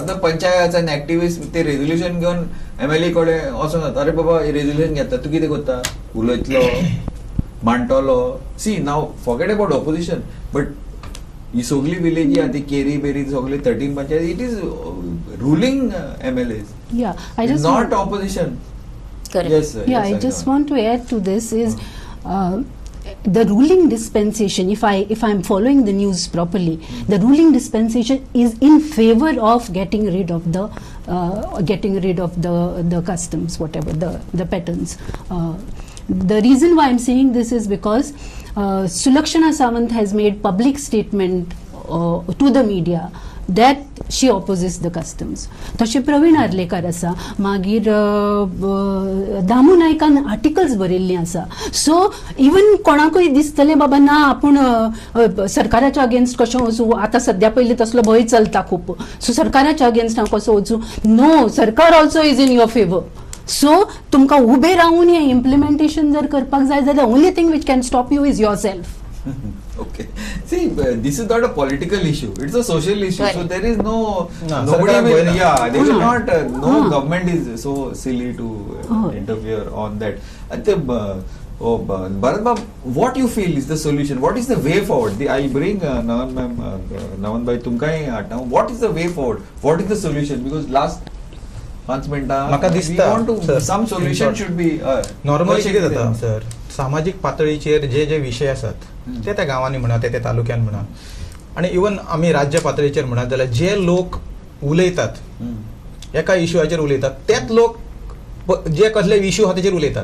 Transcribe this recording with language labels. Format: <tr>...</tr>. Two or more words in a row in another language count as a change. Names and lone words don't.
<kok>आतां पंचायत आनी एक्टिव्हिस्ट ते रेझोल्युशन घेवन MLA कडेन वचून जाता, अरे बाबा हे रेझोल्युशन घेता, तूं कितें करता, उलयतलो, मांडटलो.</kok> <en>see now forget about opposition, but</en> <kok>ही सगळी विलेजी आहा ती केरी बेरी सगळी 13 पंचायत,</kok> <en>it is ruling MLAs, I just not opposition. Correct. Yes, sir. Yeah, Yes, I just want to add to this is the ruling dispensation. If I'm following the news properly, the ruling dispensation is in favor of getting rid of the customs, whatever the patterns. The reason why I'm saying this is because Sulakshana Sawant has made public statement to the media that she opposes the customs.</en> <kok>तशें प्रवीण आर्लेकर आसा, मागीर दामू नायकान आर्टिकल्स बरयल्लीं आसा.</kok> <en>so even</en> <kok>कोणाकूय दिसतलें बाबा ना आपूण सरकाराच्या अगेन्स्ट कशें वचूं, आतां सद्या पयलीं तसलो भंय चलता खूब, सो सरकाराच्या अगेन्स्ट हांव कसो वचूं.</kok> <en>no, सरकार also is in your favour.</en> <kok>सो तुमकां उबे रावून हें इम्प्लिमेंटेशन जर करपाक जाय जाल्यार</kok> <en>only thing which can stop you is your self. Okay. See, this is not a political issue. It's a social issue. Right. So there is No, nobody will, they will No. not, no government is so silly to interfere on that. And Bharat Bab, what you feel is the solution? What is the way forward? I'll bring Navan ma'am, Navan bhai, tumkai now. What is the way forward? What is the solution? Because last 5 minutes,</en> <kok>म्हाका</kok> <en>we</en> <kok>दिसता,</kok> <en>want to, sir, some solution should be.</en> <kok>नॉर्मली कितें जाता सर, सामाजीक पातळीचेर जे विशय आसात ते त्या गांवांनी म्हणा, ते तालुक्यान म्हणा, आणि इवन आमी राज्य पातळीचेर म्हणत जाल्यार जे लोक उलयतात एका इश्यूआचेर उलयतात, तेच लोक जे कसले इश्यू आहा तेचेर उलयतात.</kok>